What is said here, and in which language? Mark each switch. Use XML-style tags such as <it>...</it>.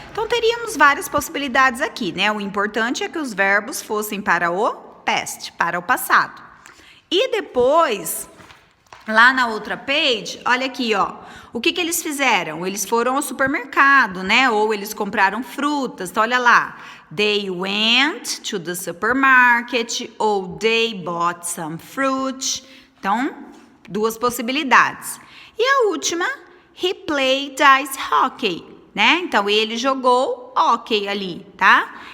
<pt>Então, teríamos várias possibilidades aqui, né? O importante é que os verbos fossem para o past, para o passado. E depois, Lá na outra page, olha aqui, ó. O que eles fizeram? Eles foram ao supermercado, né? Ou eles compraram frutas. Então, olha lá.</pt> <en>They went to the supermarket ou they bought some fruit.</en> <pt>Então, duas possibilidades. E a última,</pt> <en>he played ice hockey, né?</en> <pt>Então, ele jogou hockey ali, tá?</pt>